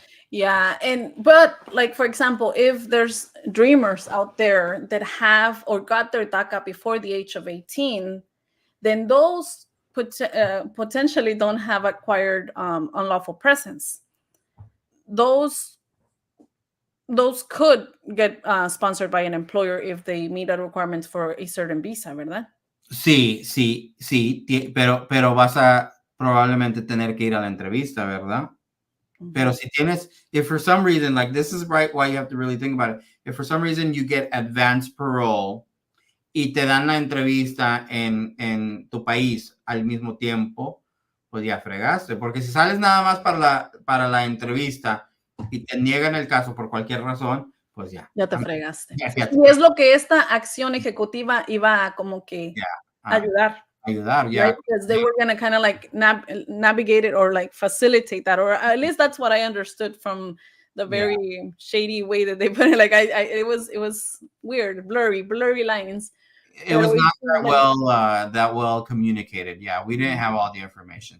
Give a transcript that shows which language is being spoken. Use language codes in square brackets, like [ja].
[en] Yeah, but like, for example, if there's dreamers out there that have or got their DACA before the age of 18, then those potentially don't have acquired unlawful presence. Those could get sponsored by an employer if they meet the requirements for a certain visa, ¿verdad? [es] Sí, pero vas a probablemente tener que ir a la entrevista, ¿verdad? Pero si tienes, [en] if for some reason, like, this is right why you have to really think about it. If for some reason you get advance parole [es] y te dan la entrevista en tu país al mismo tiempo, pues ya fregaste. Porque si sales nada más para la entrevista y te niegan el caso por cualquier razón, pues ya. Ya te fregaste. Y es lo que esta acción ejecutiva iba a como que ayudar. [en] Yeah. Right? Because they were going to kind of like navigate it or like facilitate that, or at least that's what I understood from the very shady way that they put it. Like it was weird, blurry lines. It was not that well communicated. Yeah, we didn't have all the information.